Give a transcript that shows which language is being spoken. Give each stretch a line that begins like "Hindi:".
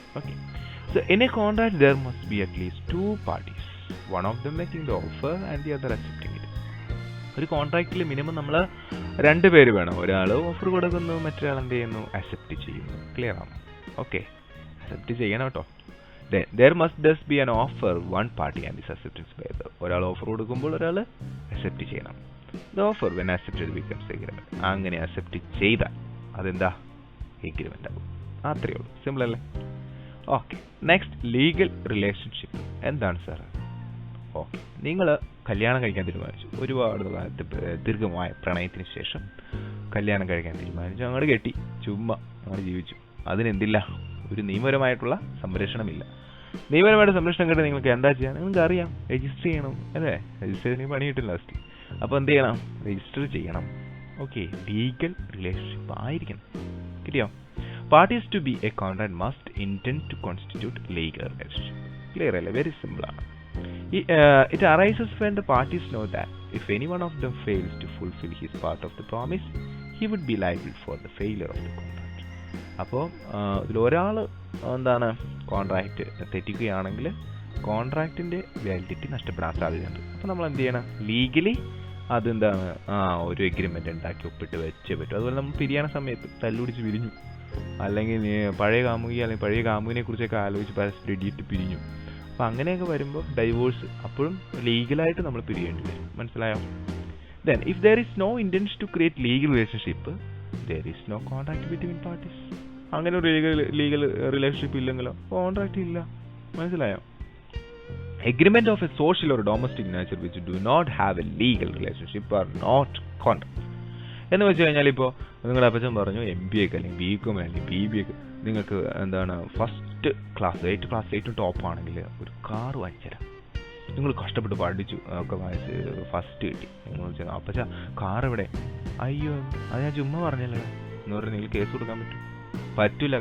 English: Okay, so in a contract there must be at least 2 parties, one of them making the offer and the other accepting it.
Malayalam: ഒരു കോൺട്രാക്റ്റിൽ minimum നമ്മൾ 2 പേര് വേണം. ഒരാൾ offer കൊടുക്കുന്നു, മറ്റൊരാൾ എന്ത് ചെയ്യുന്നു? അക്സെപ്റ്റ് ചെയ്യുന്നു. ക്ലിയർ ആണോ? ഓക്കെ, അക്സെപ്റ്റ് ചെയ്യണം കേട്ടോ.
English: There must thus be an offer, one party and this acceptance by the other.
Malayalam: ഒരാൾ ഓഫർ കൊടുക്കുമ്പോൾ ഒരാൾ അക്സെപ്റ്റ് ചെയ്യണം.
English: The offer when accepted becomes agreement.
Malayalam: അങ്ങനെ അക്സെപ്റ്റ് ചെയ്താൽ അതെന്താ? എഗ്രിമെന്റ് ആകും. അത്രയേ ഉള്ളൂ, സിമ്പിൾ അല്ലേ?
English: Okay, next legal relationship.
Malayalam: എന്താണ് സാർ? ഓക്കെ, നിങ്ങൾ കല്യാണം കഴിക്കാൻ തീരുമാനിച്ചു. ഒരുപാട് ദീർഘമായ പ്രണയത്തിന് ശേഷം കല്യാണം കഴിക്കാൻ തീരുമാനിച്ചു. അങ്ങോട്ട് കെട്ടി, ചുമ്മാ അങ്ങോട്ട് ജീവിച്ചു. അതിനെന്തില്ല? ഒരു നിയമപരമായിട്ടുള്ള സംരക്ഷണമില്ല. നിയമപരമായിട്ട് സംരക്ഷണം കിട്ടി നിങ്ങൾക്ക് എന്താ ചെയ്യാം? നിങ്ങൾക്ക് അറിയാം, രജിസ്റ്റർ ചെയ്യണം അല്ലേ? രജിസ്റ്റർ ചെയ്ത് പണി കിട്ടില്ല ലാസ്റ്റ്. അപ്പോൾ എന്ത് ചെയ്യണം? രജിസ്റ്റർ ചെയ്യണം. ഓക്കെ, ലീഗൽ റിലേഷൻഷിപ്പ് ആയിരിക്കണം. കിട്ടിയോ?
English: Parties to be a contract must intend to constitute legal relationship.
Malayalam: Clear അല്ലേ? വെരി സിമ്പിൾ ആണ്.
English: It arises when the parties know that if any one of them fails to fulfill his part of the promise, he would be liable for the failure of the contract.
Malayalam: അപ്പോൾ ഇതിലൊരാൾ എന്താണ് contract തെറ്റിക്കുകയാണെങ്കിൽ കോൺട്രാക്റ്റിൻ്റെ validity നഷ്ടപ്പെടാൻ സാധ്യതയുണ്ട്. അപ്പോൾ നമ്മൾ എന്ത് ചെയ്യണം? Legally അതെന്താണ് ഒരു എഗ്രിമെൻ്റ് ഉണ്ടാക്കി ഒപ്പിട്ട് വെച്ചേ പറ്റും. അതുപോലെ നമ്മൾ പിരിയാന സമയത്ത് തല്ലുപിടിച്ച് പിരിഞ്ഞു, അല്ലെങ്കിൽ പഴയ കാമുകി അല്ലെങ്കിൽ പഴയ കാമുകിനെ കുറിച്ചൊക്കെ ആലോചിച്ച് പരസ്പരം ഇടിയിട്ട് പിരിഞ്ഞു. അപ്പോൾ അങ്ങനെയൊക്കെ വരുമ്പോൾ ഡൈവോഴ്സ് അപ്പോഴും ലീഗലായിട്ട് നമ്മൾ പിരിയേണ്ടി വരും. മനസ്സിലായോ?
English: Then if there is no intention to create legal relationship there is no contract between parties.
Malayalam: അങ്ങനെ ഒരു ലീഗൽ റിലേഷൻഷിപ്പ് ഇല്ലെങ്കിലോ കോൺട്രാക്ട് ഇല്ല. മനസ്സിലായോ?
English: Agreement of a social or domestic nature which do not have a legal relationship are not contracts.
Malayalam: എന്ന് വെച്ച് കഴിഞ്ഞാൽ ഇപ്പോൾ നിങ്ങളുടെ അപ്പച്ചൻ പറഞ്ഞു MBA അല്ലെങ്കിൽ BCom അല്ലെങ്കിൽ BBA നിങ്ങൾക്ക് എന്താണ് ഫസ്റ്റ് ക്ലാസ് 8th ക്ലാസ് ഏറ്റവും ടോപ്പ് ആണെങ്കിൽ ഒരു കാർ വാങ്ങിച്ചുതരാം. നിങ്ങൾ കഷ്ടപ്പെട്ട് പഠിച്ചു ഒക്കെ വാങ്ങിച്ച് ഫസ്റ്റ് കിട്ടി. നിങ്ങൾ വെച്ചാൽ അപ്പച്ച കാർ എവിടെ? അയ്യോ അത് ഞാൻ ചുമ്മാ പറഞ്ഞല്ലോ എന്ന് പറഞ്ഞാൽ നിങ്ങൾ കേസ് കൊടുക്കാൻ പറ്റില്ല.